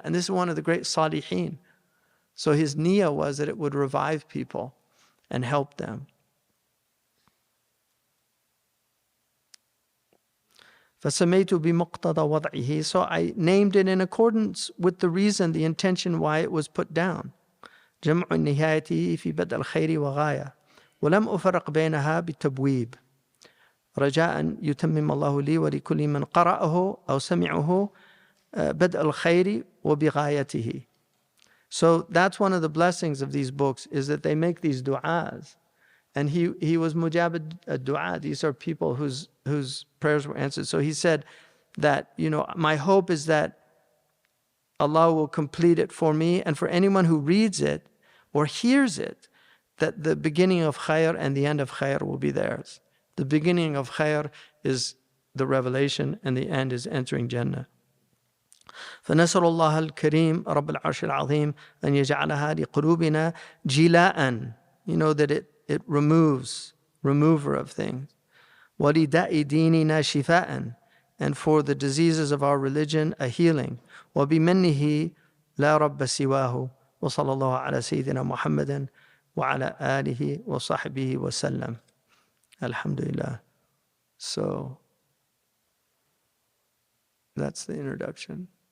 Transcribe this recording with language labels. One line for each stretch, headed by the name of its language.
English: And this is one of the great salihin. So his niyyah was that it would revive people and help them.
Arabic: فَسَمَيْتُ بِمُقْتَضَى وَضْعِهِ.
English: So I named it in accordance with the reason, the intention why it was put down.
Arabic: جمع النهاية في بدء الخير وغاية ولم أفرق بينها بالتبويب رجاء يتمم الله لي ولكل من قرأه أو سمعه بدء الخير وبغايته.
English: So that's one of the blessings of these books, is that they make these du'as. And he was mujab ad-du'a. These are people whose prayers were answered. So he said that, my hope is that Allah will complete it for me and for anyone who reads it or hears it, that the beginning of khair and the end of khair will be theirs. The beginning of khair is the revelation, and the end is entering Jannah.
Arabic: فنسأل الله الكريم رب العرش العظيم أن يجعلها لقلوبنا جلاء.
English: That it remover of things.
Arabic: ولداء ديننا شفاء.
English: And for the diseases of our religion, a healing.
Arabic: وبمنه لا رب سواه وصلى الله على سيدنا محمد وعلى آله وصحبه وسلم. Alhamdulillah.
English: So that's the introduction.